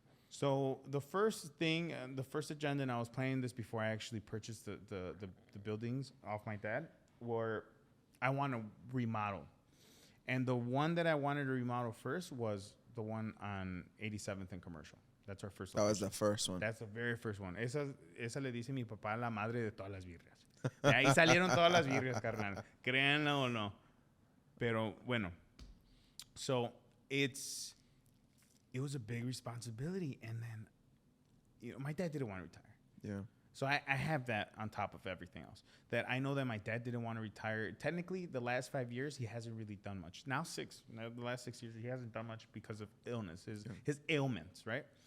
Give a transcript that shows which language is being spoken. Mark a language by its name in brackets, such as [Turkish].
[English] So the first thing, the first agenda, and I was planning this before I actually purchased the buildings off my dad, were I want to remodel. And the one that I wanted to remodel first was the one on 87th and Commercial. That's our first location. That was the first one. That's the very first one. [Spanish] Esa le dice mi papá la madre de todas las birrias. De ahí salieron todas las birrias, carnal. Créanlo o no. Pero bueno. [English] So it was a big responsibility. And then, you know, my dad didn't want to retire. Yeah. So I have that on top of everything else. That I know that my dad didn't want to retire. Technically, the last 5 years, he hasn't really done much. Now the last 6 years, he hasn't done much because of illness, his ailments, right?